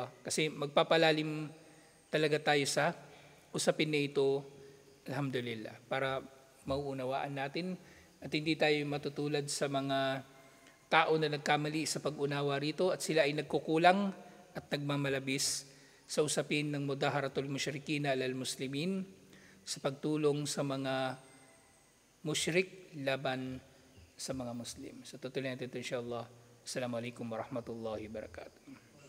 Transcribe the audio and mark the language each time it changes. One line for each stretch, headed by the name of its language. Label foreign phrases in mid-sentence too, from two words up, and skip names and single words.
Filipino: Kasi magpapalalim talaga tayo sa usapin na ito, alhamdulillah, para mauunawaan natin at hindi tayo matutulad sa mga tao na nagkamali sa pag-unawa rito at sila ay nagkukulang at nagmamalabis sa usapin ng
Arabic: مظاهرة المشركين على المسلمين
Filipino: sa pagtulong sa mga musyrik laban sa mga Muslim. So tutuloy natin ito inshallah.
Arabic: السلام عليكم ورحمة الله وبركاته.